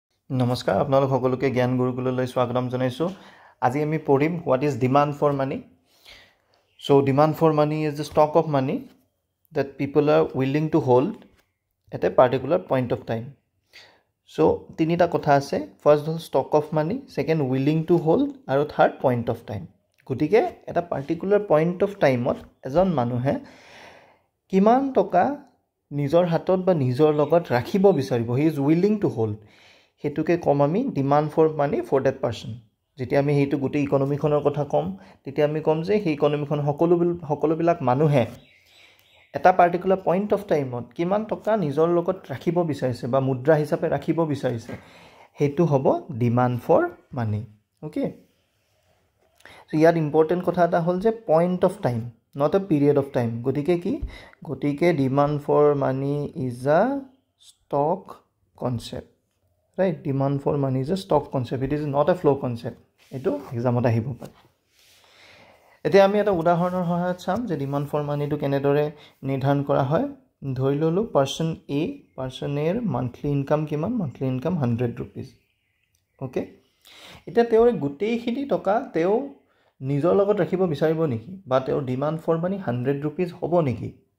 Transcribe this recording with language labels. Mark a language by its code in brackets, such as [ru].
[as] নমস্কাৰ আপোনালোক সকলোকে জ্ঞান গুৰুকুললৈ স্বাগতম জনাইছো। আজি আমি পঢ়িম [en] what is demand for money. So demand for money is the stock of money that people are willing to hold at a particular point of time. So [as] তিনিটা কথা আছে, [en] first হল stock of money, second willing to hold আৰু third point of time. [as] গতিকে এটা particular point of time ত এজন মানুহে কিমান টকা নিজৰ হাতত বা নিজৰ লগত ৰাখিব বিচাৰিব, [en] he is willing to hold, [as] হেতুকে কম আমি demand for money for that person. যেতিয়া আমি হেতু গোটেই ইকোনমিখনৰ কথা কম, তেতিয়া আমি কম যে সেই ইকোনমিখন সকলোবিলাক মানুহে এটা পাৰ্টিকুলাৰ পইণ্ট অফ টাইমত কিমান টকা নিজৰ লগত ৰাখিব বিচাৰিছে বা মুদ্ৰা হিচাপে ৰাখিব বিচাৰিছে, হেতু হ'ব demand for money. [en] okay, so ইয়াত important [as] কথা এটা হ'ল যে [en] Point of time, not a period of time. গতিকে demand for money is a stock concept, right? Demand for money is a stock concept, it is not a flow concept. [as] এটো এক্সামত আহিব পাৰে। এতিয়া আমি এটা উদাহৰণৰ সহায়ত চাম যে ডিমান্ড ফৰ মানিটো কেনেদৰে নিৰ্ধাৰণ কৰা হয়। ধৰি ললো পাৰ্সন এৰ মান্থলি ইনকাম কিমান? Monthly income 100 rupees। ওকে, এতিয়া তেওঁৰ গোটেইখিনি টকা তেওঁ নিজৰ লগত ৰাখিব বিচাৰিব নেকি, বা তেওঁৰ ডিমান্ড ফৰ মানি 100 rupees হ'ব নেকি?